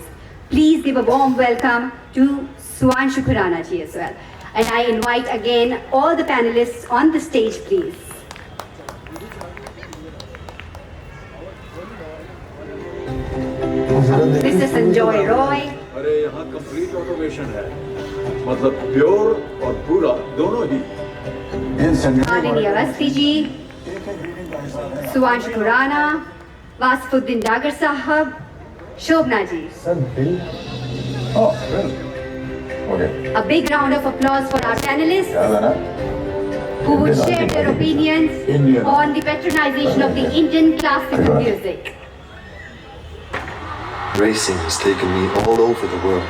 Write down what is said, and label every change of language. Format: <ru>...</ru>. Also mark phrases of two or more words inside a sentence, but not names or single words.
<en>Please give a warm welcome to Suanshu Khurana ji as well. And I invite again all the panelists on the stage, please. Mr. Sanjoy Roy.</en> <hi>अरे यहाँ</hi> <en>complete automation</en> <hi>है, मतलब प्योर और पूरा दोनों ही.</hi> <en>Malini Awasthi ji, Smt Khurana, Wasifuddin Dagar sahab, Shovana ji. Sir, Bill. Oh, well. Okay. A big round of applause for our panelists who would share their opinions on the patronization of the Indian classical music. Racing has taken me all over the world.</en>